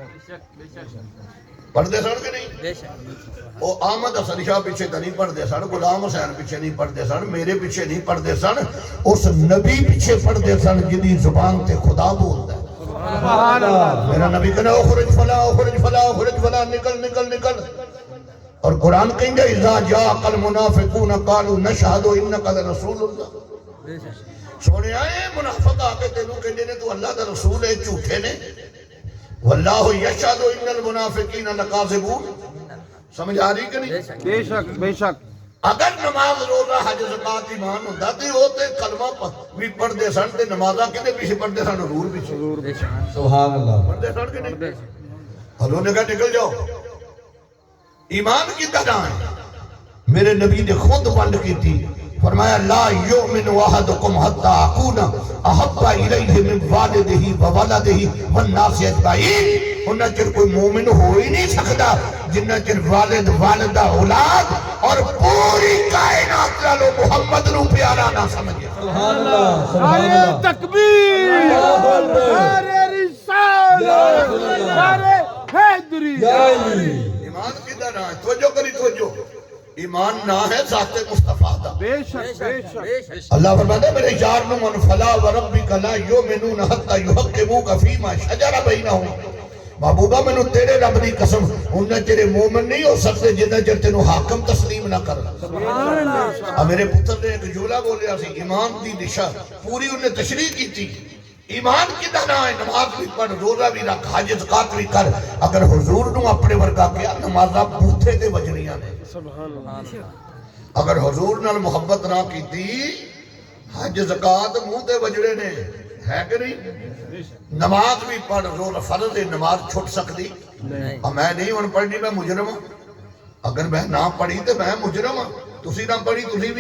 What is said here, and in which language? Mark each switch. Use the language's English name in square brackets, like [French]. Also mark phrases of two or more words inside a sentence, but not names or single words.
[Punjabi] پڑھدے سن کہ نہیں بیشک او احمد حسن شاہ پیچھے تو نہیں پڑھدے سن غلام حسین پیچھے نہیں پڑھدے سن میرے پیچھے نہیں پڑھدے سن اس نبی پیچھے پڑھدے سن جیہدی زبان تے خدا بولدا [Arabic] سبحان الله [Punjabi] میرا نبی کہنا [Arabic] اخرج فلان [Punjabi] نکل نکل نکل اور قرآن کہندا [Arabic] إذا جاءك المنافقون قالوا نشهد إنك لرسول الله [Punjabi] سوہنیا اے منافق آکے تینوں کہندے نے تو اللہ دا رسول ہے جھوٹے نے [Arabic] والله يشهد إن المنافقين لكاذبون [Punjabi] سمجھ آ رہی کہ نہیں بیشک بیشک اگر نماز روزہ حج زکوٰۃ ایمان ہوندا تے او تے کلمہ بھی پڑھدے سن تے نمازاں کیدے پیچھے پڑھدے سن حضور پیچھے [Arabic] سبحان الله [Punjabi] پڑھدے سن کہ نہیں حضور نے کہا نکل جاؤ ایمان کی طرح ہے میرے نبی نے خود ونڈ کی تھی فرمایا [Arabic] لا يؤمن أحدكم حتى أكون أحب إليه من والده وولده والناس أجمعين [Punjabi] اونا چر کوئی مومن ہو ہی نہیں سکتا جنا چر والد والدہ اولاد اور پوری کائنات نالوں محمد نوں پیارا نہ سمجھے [Arabic] سبحان الله سبحان الله [Urdu] تکبیر نعرۂ رسالت نعرۂ حیدری [Punjabi] ایمان کدھر ہے توجہ کری توجہ ایمان نا ہے ذات مصطفیٰ دا بیشک بیشک اللہ فرماتا ہے میرے یار نوں [Arabic] فلا وربك لا يؤمنون حتى يحكموك فيما شجر بينهم [Punjabi] محبوبا مینوں تیرے رب دی قسم اونا چر مومن نہیں ہو سکدے جنا چر تینوں حاکم تسلیم نہ کر [Arabic] سبحان الله [Punjabi] میرے پتر نے اک جملہ بولیا سی ایمان دی دشا پوری انہیں تشریح کی تھی ایمان کیدا نا ہے نماز بھی پڑھ روزہ بھی رکھ حج زکوٰۃ بھی کر اگر حضور نوں اپنے ورگا کیا نمازاں بوتھے تے وجنیاں نے [Arabic] سبحان الله [Punjabi] اگر حضور نال محبت نہ کیتی حج زکوٰۃ منہ تے وجدے نے ہے کہ نہیں نماز بھی پڑھ روزہ فرض ہے نماز چھٹ سکدی نہیں میں نہیں ہن پڑھنی میں مجرم اگر میں نہ پڑھی تو میں مجرم ہاں، تسی نہ پڑھی تسی بھی.